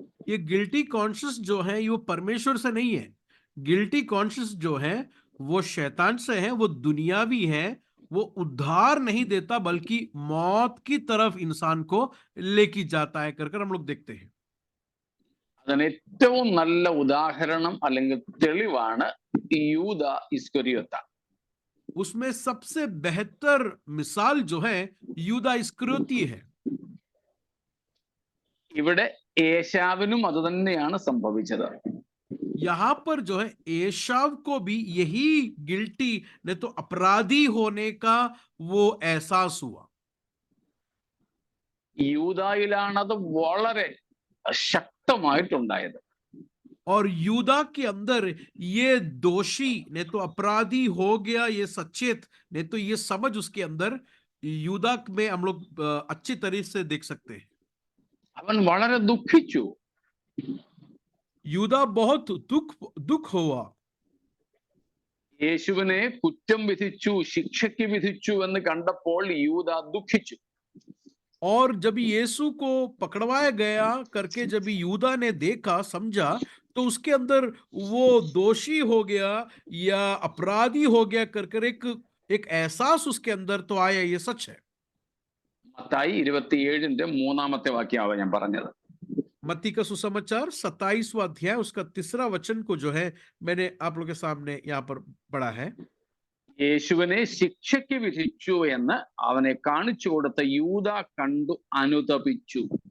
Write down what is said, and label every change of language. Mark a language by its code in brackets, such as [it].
[hi] ये guilty conscious जो है वो परमेश्वर से नहीं है। गिल्टी कॉन्शियस जो है वो शैतान से है, वो दुनियावी है, वो उद्धार नहीं देता बल्कि मौत की तरफ इंसान को लेके जाता है कर कर हम लोग देखते हैं। [ml] അതിന് ഏറ്റവും നല്ല ഉദാഹരണം അല്ലെങ്കിൽ തെളിവാണ് യൂദ ഇസ്കരിയോത്ത. [hi] उसमें सबसे बेहतर मिसाल जो है यूदा इस्करियोती है। [ml] ഇവിടെ ഏശാവിനും അത് തന്നെയാണ് സംഭവിച്ചത്. [hi] यहाँ पर जो है एशाव को भी यही गिल्टी ने तो अपराधी होने का वो एहसास हुआ। [ml] യൂദായിലാണത് വളരെ ശക്തമായിട്ടുണ്ടായത്. [hi] और यूदा के अंदर ये दोषी ने तो अपराधी हो गया, ये सचेत ने तो ये समझ उसके अंदर यूदा में हम लोग अच्छी तरीके से देख सकते हैं। [ml] അവൻ വളരെ ദുഃഖിച്ചു. [hi] यूदा बहुत दुख हुआ। [ml] യേശുവിനെ കുറ്റം വിധിച്ചു, ശിക്ഷയ്ക്ക് വിധിച്ചു എന്ന് കണ്ടപ്പോൾ യൂദ ദുഃഖിച്ചു. [hi] और जब यीशु को पकड़वाया गया करके जब यूदा ने देखा समझा, तो उसके अंदर वो दोषी हो गया या अपराधी हो गया कर कर एक एहसास उसके अंदर तो आया, ये सच है। [ml] മത്തായി 27-ന്റെ 3-ാമത്തെ വാക്യമാണ് ഞാൻ പറഞ്ഞത്. [hi] मत्ती का सुसमाचार 27वां अध्याय उसका 3रा वचन को जो है मैंने आप लोगों के सामने यहाँ पर पढ़ा है। [ml] യേശുവിനെ ശിക്ഷയ്ക്ക് വിധിച്ചു എന്ന് അവനെ കാണിച്ചു കൊടുത്ത യൂദ കണ്ടു അനുതപിച്ചു.